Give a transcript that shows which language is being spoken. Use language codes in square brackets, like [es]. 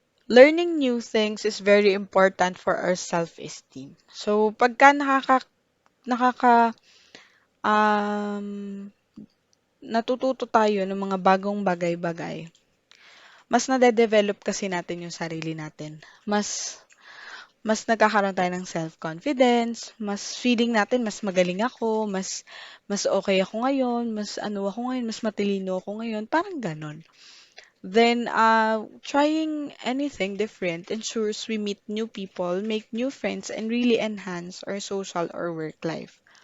[en] Learning new things is very important for our self-esteem. [tl] So, pagka nakaka, um, natututo tayo ng mga bagong bagay-bagay, mas nade-develop kasi natin yung sarili natin. Mas nagkakaroon tayo ng self-confidence, mas feeling natin, mas magaling ako, mas okay ako ngayon, mas ano ako ngayon, mas matalino ako ngayon, parang ganon. [en] Then, trying anything different ensures we meet new people, make new friends, and really enhance our social or work life.